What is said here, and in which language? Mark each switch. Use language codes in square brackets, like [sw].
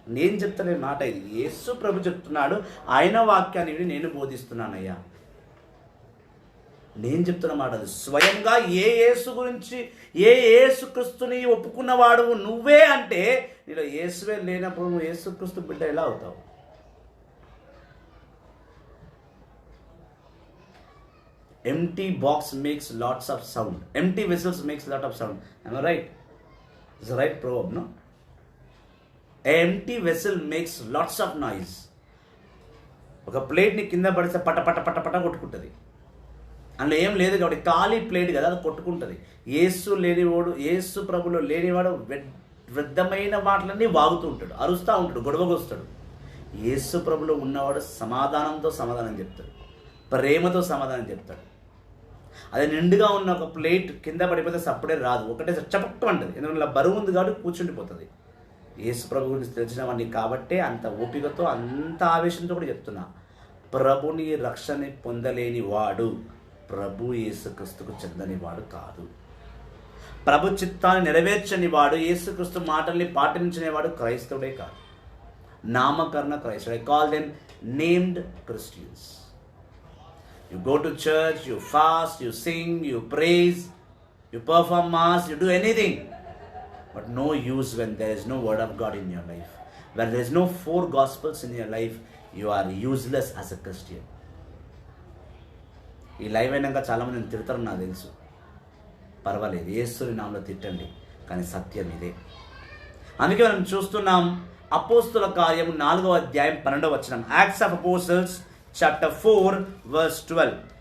[te] నేను చెప్తానే మాట ఇది. యేసు ప్రభు చెప్తున్నాడు, ఆయన వాక్యాన్ని నేను బోధిస్తున్నానయ్యా. నేను చెప్తున్న మాట అది. స్వయంగా ఏ యేసు గురించి, ఏ యేసుక్రీస్తుని ఒప్పుకున్నవాడు నువ్వే అంటే, నీలో యేసువే లేనప్పుడు నువ్వు యేసుక్రీస్తు బిడ్డ ఎలా అవుతావు? [en] Empty box makes lots of sound. Empty vessels makes lot of sound. Am I right? It's a right proverb, no? A empty vessel makes lots of noise. [te] ఒక ప్లేట్ని కింద పడితే పట పట పట పట కొట్టుకుంటుంది. అందులో ఏం లేదు కాబట్టి ఖాళీ ప్లేట్ కదా, అది కొట్టుకుంటుంది. యేసు లేనివాడు, యేసు ప్రభులో లేనివాడు వృద్ధమైన మాటలన్నీ వాగుతూ ఉంటాడు, అరుస్తూ ఉంటాడు, గొడవకొస్తాడు. యేసు ప్రభులో ఉన్నవాడు సమాధానంతో సమాధానం చెప్తాడు, ప్రేమతో సమాధానం చెప్తాడు. అది నిండుగా ఉన్న ఒక ప్లేట్ కింద పడిపోతే సప్పుడే రాదు, ఒకటే చపట్టు అంటుంది. ఎందుకంటే బరువు ఉంది కాబట్టి కూర్చుండిపోతుంది. యేసు ప్రభు గురించి తెలిసినవన్నీ కాబట్టే అంత ఓపికతో అంత ఆవేశంతో కూడా చెప్తున్నా. ప్రభుని రక్షణ పొందలేని వాడు ప్రభు యేసుక్రీస్తుకు చెందని వాడు కాదు. ప్రభు చిత్తాన్ని నెరవేర్చని వాడు, యేసుక్రీస్తు మాటల్ని పాటించని వాడు క్రైస్తవుడే కాదు, నామకరణ క్రైస్తవుడు. [en] I call them named Christians. You go to church, you fast, you sing, you praise, you perform mass, you do anything, but no use when there is no word of God in your life. When there is no 4 gospels in your life, you are useless as a Christian. [te] ఈ live అయినాక చాలామంది నేను తిడతారు, నాకు తెలుసు, పర్వాలేదు, యేసుని నామములో తిట్టండి, కానీ సత్యం ఇదే. అందుకే మనం చూస్తున్నాం అపోస్తుల కార్యము 4వ అధ్యాయం 12వ వచనం. [en] Acts of apostles chapter 4 verse 12.